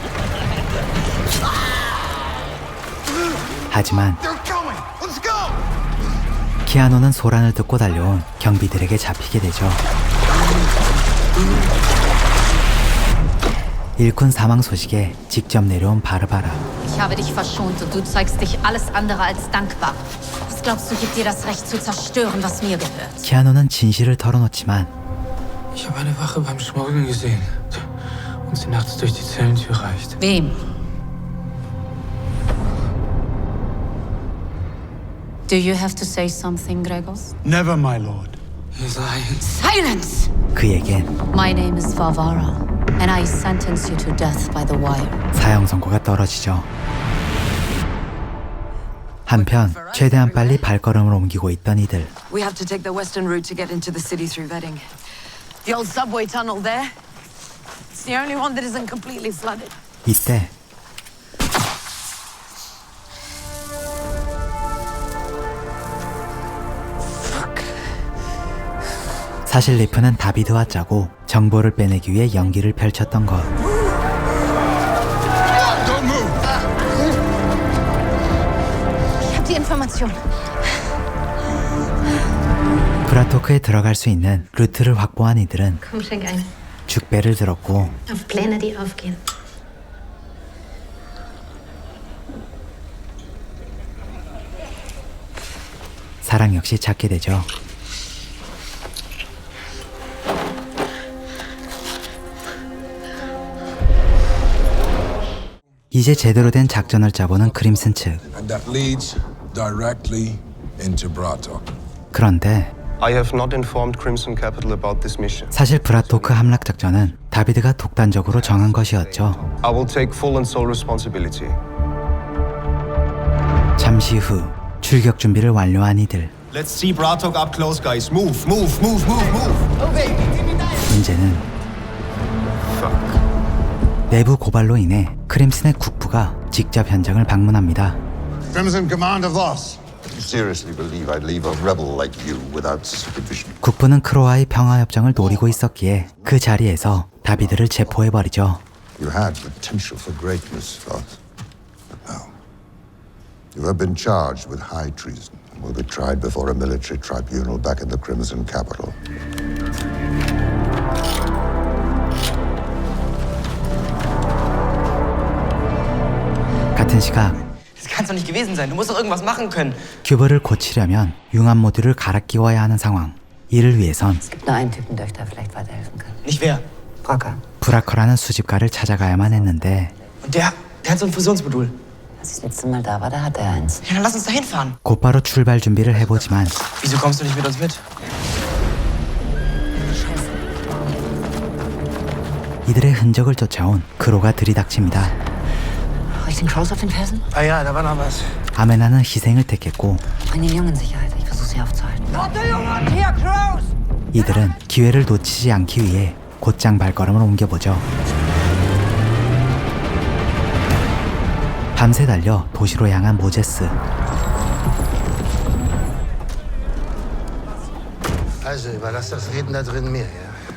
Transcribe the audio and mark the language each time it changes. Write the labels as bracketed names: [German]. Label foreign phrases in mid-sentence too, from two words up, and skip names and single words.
[Korean] 하지만 키아노는 소란을 듣고 달려온 경비들에게 잡히게 되죠. 일꾼 사망 소식에 직접 내려온 바르바라. [German] Ich habe dich verschont und du zeigst dich alles andere als dankbar. Was glaubst du, gibt dir das Recht zu zerstören, was mir gehört? [Korean] 키아노는 진실을 털어놓지만 [German] Ich habe eine Wache beim Schmuggeln gesehen. Und sie nachts durch die Zellentür reicht. Wem? [English] Do you have to say something, Gregos? Never, my lord. [German] Ihr seid... [English] Silence! [Korean] 그에겐 [English] My name is Favara, and I sentence you to death by the wire. [Korean] 사형 선고가 떨어지죠. 한편 최대한 빨리 발걸음을 옮기고 있던 이들. [English] We have to take the western route to get into the city through Reading. The old subway tunnel there. It's the only one that isn't completely flooded. [Korean] 이때 사실 리프는 다비드와 짜고 정보를 빼내기 위해 연기를 펼쳤던 것. [German] Ich hab die Information. [Korean] 브라토크에 들어갈 수 있는 루트를 확보한 이들은 [German] Komm, schenk ein. [Korean] 죽배를 들었고 [German] Auf Pläne, die aufgehen. [Korean] 사랑 역시 찾게 되죠. 이제 제대로 된 작전을 짜보는 크림슨 측. [English] And that leads directly into Bratok. [Korean] 그런데 [English] I have not informed Crimson Capital about this mission. [Korean] 사실 브라토크 함락 작전은 다비드가 독단적으로 정한 것이었죠. [English] I will take full and sole responsibility. [Korean] 잠시 후 출격 준비를 완료한 이들. [English] Let's see Bratok up close, guys. Move, move, move, move, move. [Korean] 문제는 내부 고발로 인해 크림슨의 국부가 직접 현장을 방문합니다. [English] Crimson Commander Voss. You seriously believe I'd leave a rebel like you without supervision? [Korean] 국부는 크로와의 평화협정을 노리고 있었기에 그 자리에서 다비드를 체포해버리죠. [English] You had potential for greatness, Voss. But now, you have been charged with high treason and will be tried before a military tribunal back in the Crimson Capital. [Korean] 같은 시각 [German] Das kann's doch nicht gewesen sein. Du musst doch irgendwas machen können. [Korean] 큐브를 고치려면 융합 모듈을 갈아 끼워야 하는 상황. 이를 위해선 [German] Es gibt nur einen Typen, der euch da vielleicht weiterhelfen kann. Nicht wer? Bracker. [Korean] 브라커라는 수집가를 찾아가야만 했는데 [German] Und der hat so ein Fusionsmodul. Als ich das letzte Mal da war, da hatte er eins. Ja, dann lass uns da hinfahren. [Korean] 곧바로 출발 준비를 해보지만 [German] Wieso kommst du nicht mit uns mit? [Korean] 이들의 흔적을 쫓아온 크로가 들이닥칩니다. [German] Habe ich den Crows auf den Fersen? Ah ja, da war noch was. [Korean] 아메나는 희생을 택했고 [German] Bring den Jungen in Sicherheit. Ich versuche sie aufzuhalten. Hier, Crows! [Korean] 이들은 기회를 놓치지 않기 위해 곧장 발걸음을 옮겨보죠. 밤새 달려 도시로 향한 모제스. [German] Also, überlass das Reden da drin mir, ja?